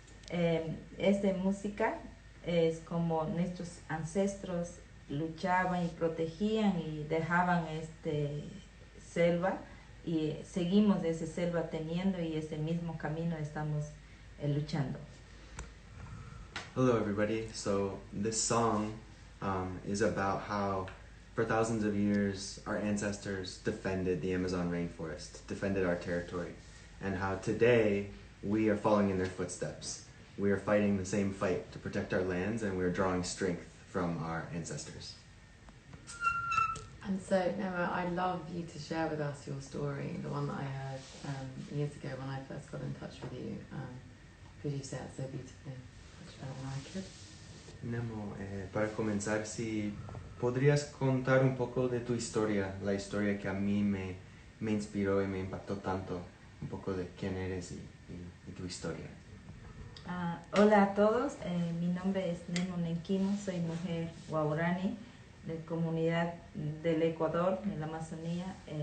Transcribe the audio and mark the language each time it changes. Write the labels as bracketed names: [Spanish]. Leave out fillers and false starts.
[Spanish] Esta música es como nuestros ancestros luchaban y protegían y dejaban selva, y seguimos esa selva teniendo, y ese mismo camino estamos luchando. [English] Hello everybody. So this song is about how for thousands of years our ancestors defended the Amazon rainforest, defended our territory, and how today we are following in their footsteps. We are fighting the same fight to protect our lands, and we are drawing strength from our ancestors. And so, Nemo, I'd love you to share with us your story, the one that I heard years ago when I first got in touch with you, because you said it so beautifully, much better than I could. [Spanish] Nemo, para comenzar, si podrías contar un poco de tu historia, la historia que a mí me inspiró y me impactó tanto, un poco de quién eres y tu historia. Hola a todos, mi nombre es Nemonte Nenquimo, soy mujer guaurani de comunidad del Ecuador, en la Amazonía.